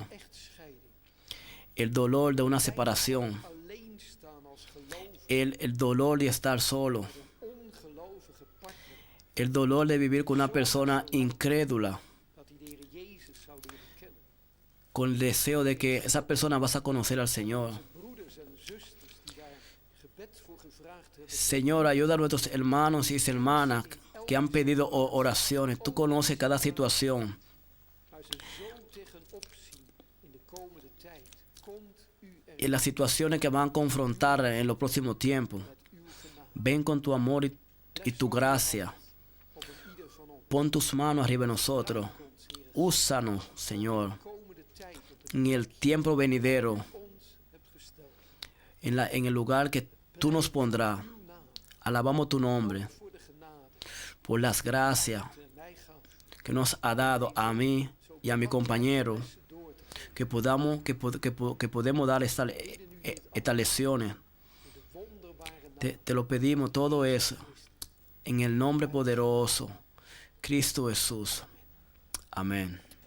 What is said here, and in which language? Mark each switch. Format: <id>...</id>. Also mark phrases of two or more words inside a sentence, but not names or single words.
<nl>echtscheiding,</nl> <es>el dolor de una separación,</es> <nl>alleen staan als gelovige,</nl> <es>el dolor de estar solo,</es> <nl>een ongelovige partner,</nl> <es>el dolor de vivir con una persona incrédula,</es> <nl>dat die de Heer Jezus zou leren kennen.</nl> <es>con el deseo de que esa persona vas a conocer al Señor.</es> <nl>Broeders en zusters die daar gebed voor gevraagd hebben,</nl> <es>Señor, ayuda a nuestros hermanos y hermanas que han pedido oraciones. Tú conoces cada situación.</es> <nl>maar ze zo tegenop zien in de komende tijd. Komt u er</nl> <es>En las situaciones que van a confrontar en los próximos tiempos.</es> <nl>met uw genade.</nl> <es>Ven con tu amor y tu gracia.</es> <nl>Op een ieder van ons.</nl> <es>Pon tus manos arriba de nosotros.</es> <nl>Ons, Heer,</nl> <es>Úsanos, Señor,</es> <nl>de komende tijd op het</nl> <es>en el tiempo venidero,</es> <nl>ons hebt gesteld.</nl> <es>en el lugar que tú nos pondrás.</es> <nl>Uw naam</nl> <es>Alabamos tu nombre</es> <nl>voor de genade</nl> <es>por las gracias</es> <nl>die mij gaf.</nl> <es>que nos ha dado a mí y a mi compañero,</es> <nl>Door te</nl> <es>que podemos dar estas lecciones.</es> <nl>in de wonderbare naam.</nl> <es>Te lo pedimos todo eso en el nombre poderoso, Cristo Jesús. Amén.</es>